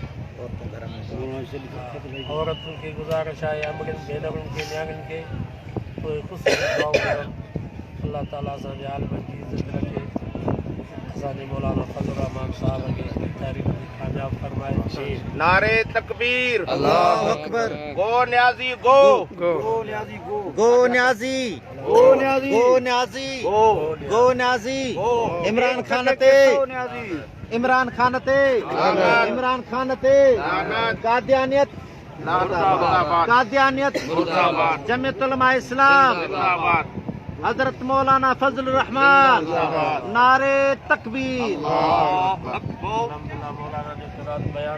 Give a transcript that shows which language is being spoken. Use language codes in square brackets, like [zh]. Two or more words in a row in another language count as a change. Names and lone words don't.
[sd] औरतुनि खे गुज़ारिश आहे अमड़ियुनि भेनरुनि खे नियाणियुनि खे उहे ख़ुसूसन दुआऊं घुरनि अल्लाह ताला असांजे आलम जी इज़त रखे असांजे मौलाना फज़लुर रहमान साहब खे तारीख़ में कामयाब फरमाए [ur] نعرۂ تکبیر [ar] الله أكبر [en] go Niazi go go Niazi go Niazi go Niazi [sd] इमरान खान ते इमरान खान ते कादियानियत जमीयत उलमा इस्लाम हजरत मौलाना फजलुर रहमान [ur] نعرۂ تکبیر [sd] मौलाना ने बयान